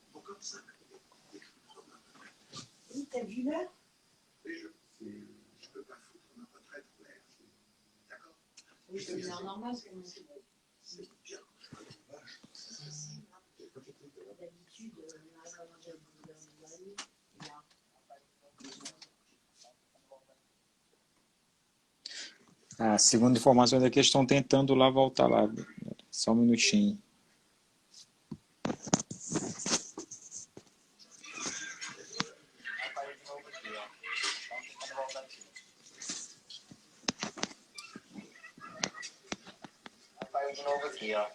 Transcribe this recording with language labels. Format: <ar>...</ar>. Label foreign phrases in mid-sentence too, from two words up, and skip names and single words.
<fr>Oui, t'as vu l'heure? Oui, c'est une heure normale. D'habitude, on arrive à manger à 12h30.</fr> <pt>A segunda informação é que eles estão tentando lá voltar lá. Só um minutinho. Aparelho de novo aqui, ó.</pt>